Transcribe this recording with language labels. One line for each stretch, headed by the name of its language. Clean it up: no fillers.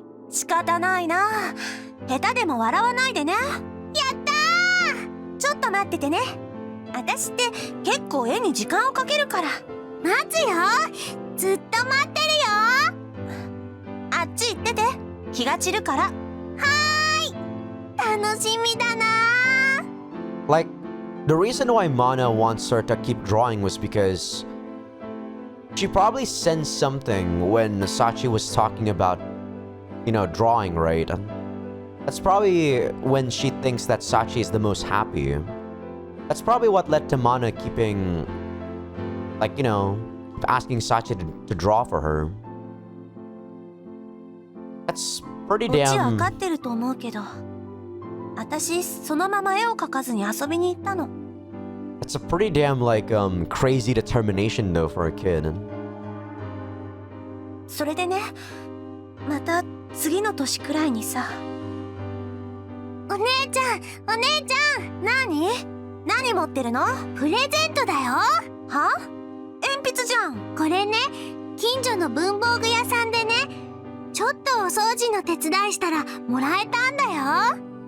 Japanese: 仕方ないな下手でも笑わないでねやったーちょっと待っててね私って結構絵に時間をかけるから待つよずっと待ってるよあっち行ってて気が散るからはーい楽しみだな
English: Like, the reason why Mana wants her to keep drawing was because she probably sensed something when Sachi was talking about, you know, drawing, right? That's probably when she thinks that Sachi is the most happy. That's probably what led to Mana keeping, like, you know, asking Sachi to draw for her. That's pretty
Japanese: こっちわ
English: damn...
Japanese: かってると思うけど私そのまま絵を描かずに遊びに行ったの。
English: It's a pretty damn crazy determination though for a kid.
Japanese: それでね、また次の年くらいにさ。お姉ちゃん、お姉ちゃん、何持ってるの？プレゼントだよ。は？鉛筆じゃん。これね、近所の文房具屋さんでね、ちょっとお掃除の手伝いしたらもらえたんだよ。